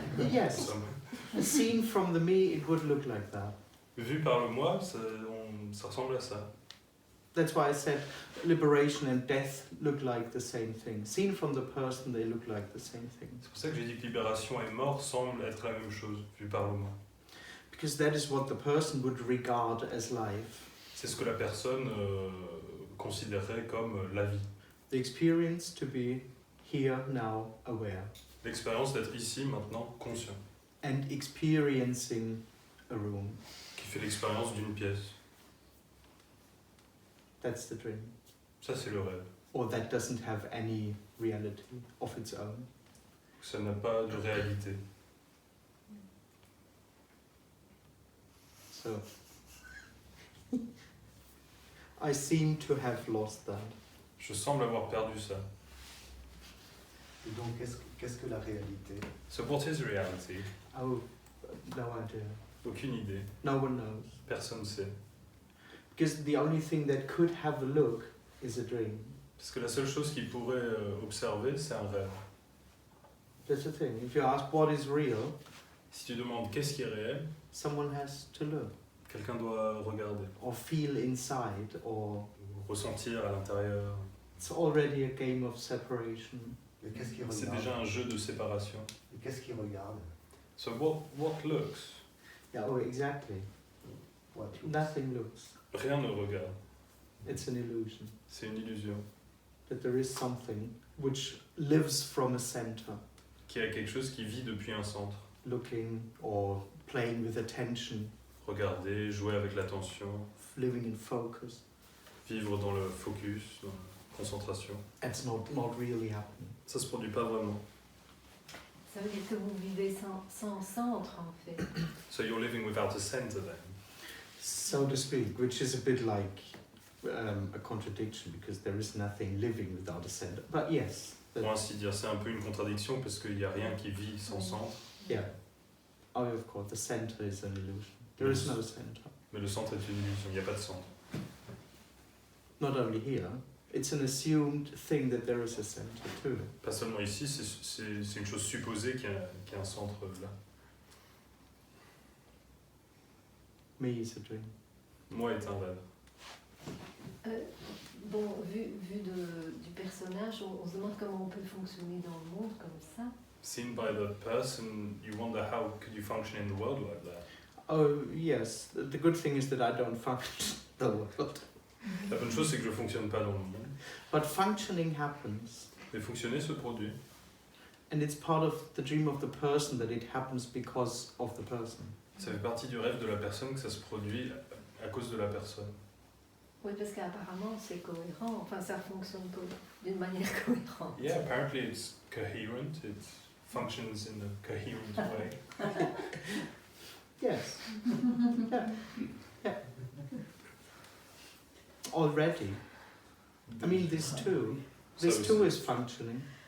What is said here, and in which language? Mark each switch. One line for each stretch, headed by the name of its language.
English: yes, seen from the me, it would look like that.
French: Vu par le moi, ça ressemble à ça.
English: That's why I said liberation and death look like the same thing. Seen from the person, they look like the same thing.
French: C'est pour ça que j'ai dit que libération et mort semblent être la même chose, vu par le moi.
English: Because that is what the person would regard as life.
French: C'est ce que la personne considérerait comme la vie.
English: The experience to be here, now, aware.
French: L'expérience d'être ici, maintenant, conscient.
English: And experiencing a room.
French: Qui fait l'expérience d'une pièce.
English: That's the dream.
French: Ça, c'est le rêve.
English: Or that doesn't have any reality of its own.
French: Ça n'a pas de réalité.
English: So, I seem to have lost that.
French: Je semble avoir perdu ça. Et donc, qu'est-ce que la réalité?
English: So what is reality? Oh, no idea.
French: Aucune idée.
English: No one knows.
French: Personne ne sait.
English: Because the only thing that could have a look is a dream.
French: Parce que la seule chose qu'il pourrait observer, c'est un rêve.
English: That's the thing. If you ask what is real,
French: Si tu demandes qu'est-ce qui est réel,
English: someone has to look.
French: quelqu'un doit regarder,
English: Or feel inside, or
French: ressentir à l'intérieur.
English: it's already a game of separation.
French: Mais qu'est-ce qui C'est regarde? déjà un jeu de séparation. Et qu'est-ce qui regarde?
English: So what looks? Yeah, oh, exactly. What? Nothing looks.
French: Rien ne regarde.
English: It's an illusion.
French: C'est une illusion.
English: That there is something which lives from a center,
French: Qu'il y a quelque chose qui vit depuis un centre.
English: looking or playing with attention,
French: Regarder, jouer avec l'attention,
English: living in focus.
French: vivre dans le focus, dans la concentration.
English: It's not really happening.
French: Ça se produit pas vraiment. Ça veut dire que vous vivez sans centre en fait.
English: So you're living without a center then. So to speak, which is a bit like a contradiction because there is nothing living without a center. But yes,
French: Pour ainsi dire, c'est un peu une contradiction parce qu'il n'y a rien qui vit sans centre.
English: yeah. Oh, of course, the center is an illusion. There is no center.
French: Mais le centre est une illusion, il n'y a pas de centre.
English: Not only here, it's an assumed thing that there is a center too.
French: Pas seulement ici, c'est une chose supposée qu'il y a un centre là.
English: Me is a dream.
French: Moi est un rêve. Bon, vu du personnage, on se demande comment on peut fonctionner dans le monde comme ça.
English: Seen by the person, you wonder how could you function in the world like that. Oh, yes. The good thing is that I don't function the world.
French: La bonne chose, c'est que je fonctionne pas dans le monde.
English: But functioning happens.
French: Mais fonctionner se produit.
English: And it's part of the dream of the person that it happens because of the person.
French: Ça fait partie du rêve de la personne que ça se produit à cause de la personne. Oui, parce qu'apparemment c'est cohérent, enfin ça fonctionne d'une manière cohérente.
English: Yeah, apparently it's coherent, it functions in a coherent way. Yes. Yeah. Yeah. Already. I mean, this too is functioning